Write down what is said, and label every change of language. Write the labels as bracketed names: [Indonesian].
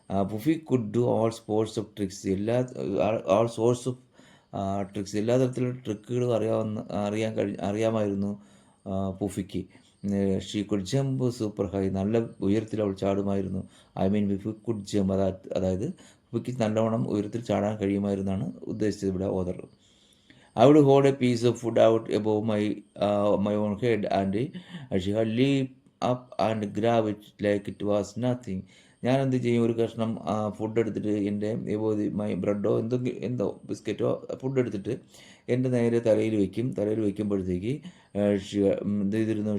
[English] Puffy could do all sports of tricks, all sorts of tricks, [Malayalam] എല്ലാ തരത്തിലുള്ള ട്രിക്കുകളും അറിയാമായിരുന്നു പുഫിക്ക്. [English] she could jump super high, [Malayalam] നല്ല ഉയരത്തിൽ അവൾ ചാടുമായിരുന്നു. [English] Puffy could jump, [Malayalam] അതായത് പുഫിക്ക് നല്ലവണ്ണം ഉയരത്തിൽ ചാടാൻ കഴിയുമായിരുന്നാണ് ഉദ്ദേശിച്ചത് ഇവിടെ author. [English] I would hold a piece of food out above my own head and she had leap up and grab it like it was nothing. [Malayalam] ഞാൻ എന്ത് ചെയ്യും? ഒരു കഷ്ണം ഫുഡ് എടുത്തിട്ട് എൻ്റെ ബ്രെഡോ എന്തോ ബിസ്ക്കറ്റോ ഫുഡ് എടുത്തിട്ട് എൻ്റെ നേരെ തലയിൽ വയ്ക്കുമ്പോഴത്തേക്ക് എന്ത് ചെയ്തിരുന്നു?